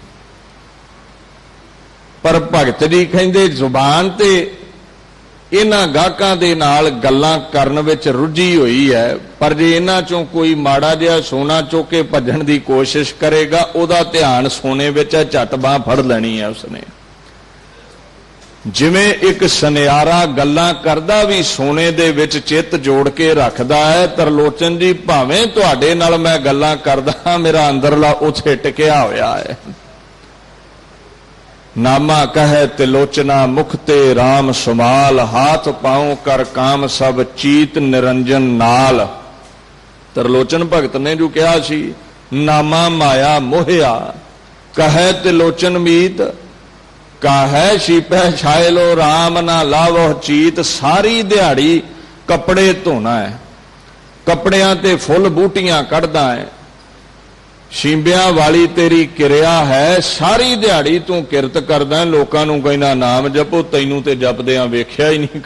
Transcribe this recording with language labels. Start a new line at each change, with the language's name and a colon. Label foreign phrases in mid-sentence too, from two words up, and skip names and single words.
Punjabi: ਪਰ ਭਗਤ ਜੀ ਕਹਿੰਦੇ ਜ਼ੁਬਾਨ ਤੇ ਇਨ੍ਹਾਂ ਗਾਹਕਾਂ ਦੇ ਨਾਲ ਗੱਲਾਂ ਕਰਨ ਵਿਚ ਰੁੱਝੀ ਹੋਈ ਹੈ, ਪਰ ਜੇ ਇਨ੍ਹਾਂ ਚੋਂ ਕੋਈ ਮਾੜਾ ਜਿਹਾ ਸੋਨਾ ਚੁੱਕ ਕੇ ਭੱਜਣ ਦੀ ਕੋਸ਼ਿਸ਼ ਕਰੇਗਾ, ਉਹਦਾ ਧਿਆਨ ਸੋਨੇ ਵਿਚ ਹੈ, ਝੱਟ ਬਾਂਹ ਫੜ ਲੈਣੀ ਹੈ ਉਸਨੇ। ਜਿਵੇਂ ਇਕ ਸੁਨਿਆਰਾ ਗੱਲਾਂ ਕਰਦਾ ਭੀ ਸੋਨੇ ਦੇ ਵਿਚ ਚਿੱਤ ਜੋੜ ਕੇ ਰੱਖਦਾ ਹੈ, ਤ੍ਰਿਲੋਚਨ ਜੀ ਭਾਵੇਂ ਤੁਹਾਡੇ ਨਾਲ ਮੈਂ ਗੱਲਾਂ ਕਰਦਾ, ਮੇਰਾ ਅੰਦਰਲਾ ਉੱਥੇ ਟਿਕਿਆ ਹੋਇਆ ਹੈ। ਨਾਮਾ ਕਹੈ ਤਿਲੋਚਨਾ ਮੁਖ ਤੇ ਰਾਮੁ ਸੰਮ੍ਹਾਲਿ, ਹਾਥ ਪਾਉ ਕਰਿ ਕਾਮੁ ਸਭੁ ਚੀਤੁ ਨਿਰੰਜਨ ਨਾਲਿ। ਤ੍ਰਿਲੋਚਨ ਭਗਤ ਨੇ ਜੋ ਕਿਹਾ ਸੀ, ਨਾਮਾ ਮਾਇਆ ਮੋਹਿਆ ਕਹੈ ਤਿਲੋਚਨੁ ਮੀਤ, ਕਾਹੇ ਛੀਪਹੁ ਛਾਇਲੈ ਰਾਮ ਨ ਲਾਵਹੁ ਚੀਤੁ। ਸਾਰੀ ਦਿਹਾੜੀ ਕੱਪੜੇ ਧੋਣਾ ਹੈ, ਕੱਪੜਿਆਂ ਤੇ ਫੁੱਲ ਬੂਟੀਆਂ ਕੱਢਦਾ ਹੈ, ਛੀਂਬਿਆਂ ਵਾਲੀ ਤੇਰੀ ਕਿਰਿਆ ਹੈ। ਸਾਰੀ ਦਿਹਾੜੀ ਤੂੰ ਕਿਰਤ ਕਰਦਾ, ਲੋਕਾਂ ਨੂੰ ਕਹਿਣਾ ਨਾਮ ਜਪੋ, ਤੈਨੂੰ ਤੇ ਜਪਦਿਆਂ ਵੇਖਿਆ ਹੀ ਨਹੀਂ।